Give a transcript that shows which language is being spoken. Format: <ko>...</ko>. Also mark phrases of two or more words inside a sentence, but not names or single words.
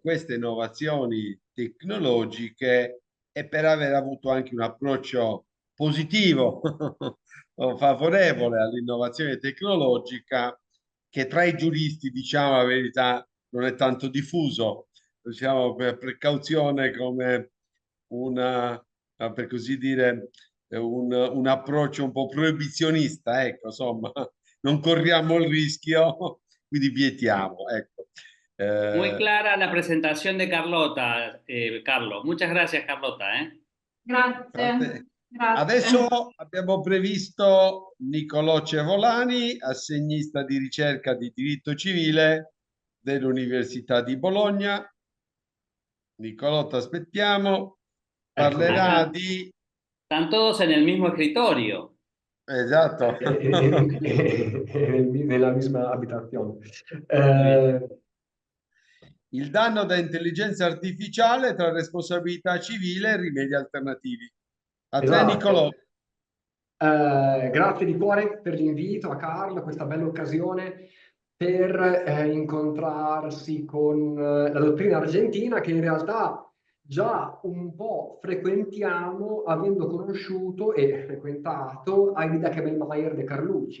<it>queste innovazioni tecnologiche e per aver avuto anche un approccio positivo o favorevole all'innovazione tecnologica, che tra i giuristi, diciamo la verità, non è tanto diffuso, diciamo, per precauzione come una, per così dire, un approccio un po' proibizionista, ecco, insomma, non corriamo il rischio, quindi vietiamo, ecco.</it> <es>Muy clara la presentación de Carlota, Carlos. Muchas gracias, Carlota.</es> <it>Grazie, grazie. Adesso abbiamo previsto Nicolò Cevolani, assegnista di ricerca di diritto civile dell'Università di Bologna. Nicolò, ti aspettiamo. Parlerà</it> <es>Acá.</es> <it>di...</it> <es>Están todos en el mismo escritorio.</es> <it>Esatto. Nella misma abitazione. Il danno da intelligenza artificiale tra responsabilità civile e rimedi alternativi. A te, Esatto. Nicolò. Grazie di cuore per l'invito a Carlo, questa bella occasione per incontrarsi con la dottrina argentina, che in realtà già un po' frequentiamo avendo conosciuto e frequentato Aida Kebelmeyer de Carlucci.</it>